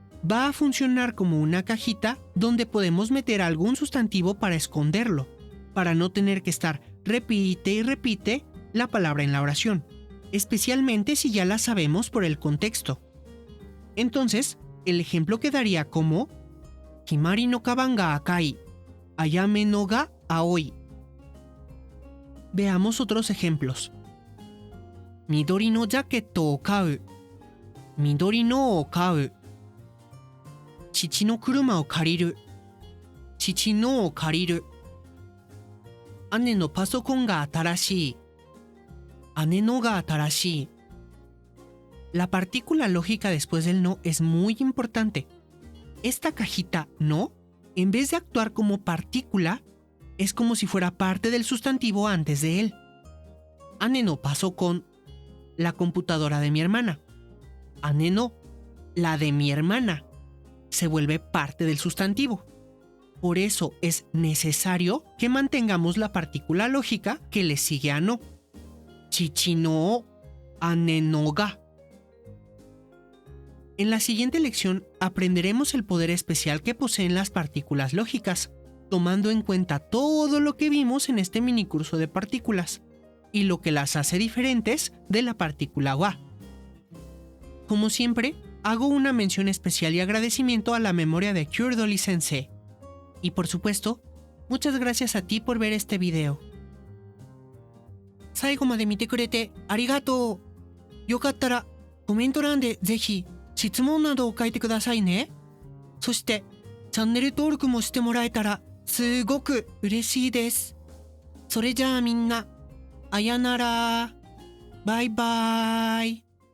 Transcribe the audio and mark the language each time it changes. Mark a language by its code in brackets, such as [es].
[es] Va a funcionar como una cajita donde podemos meter algún sustantivo para esconderlo, para no tener que estar repite y repite la palabra en la oración, especialmente si ya la sabemos por el contexto. Entonces, el ejemplo quedaría como [ja] Himari no kaban ga akai, Ayame no ga aoi. [es] Veamos otros ejemplos. [ja] 緑のジャケットを買う。緑のを買う。父の車を借りる。父のを借りる。姉のパソコンが新しい。姉のが新しい。 [es] La partícula lógica después del no es muy importante. Esta cajita no, en vez de actuar como partícula, es como si fuera parte del sustantivo antes de él. Ane no pasó con la computadora de mi hermana. Ane no, la de mi hermana, se vuelve parte del sustantivo. Por eso es necesario que mantengamos la partícula lógica que le sigue a no. [ja] Chichi no, ane no ga. [es] En la siguiente lección aprenderemos el poder especial que poseen las partículas lógicas, tomando en cuenta todo lo que vimos en este minicurso de partículas y lo que las hace diferentes de la partícula wa. Como siempre, hago una mención especial y agradecimiento a la memoria de Cure Dolly Sensei. Y por supuesto, muchas gracias a ti por ver este video. [ja] 最後まで見てくれてありがとう。よかったらコメント欄でぜひ質問などを書いてくださいね。そしてチャンネル登録もしてもらえたらすごく嬉しいです。それじゃあみんな、あやなら。バイバーイ。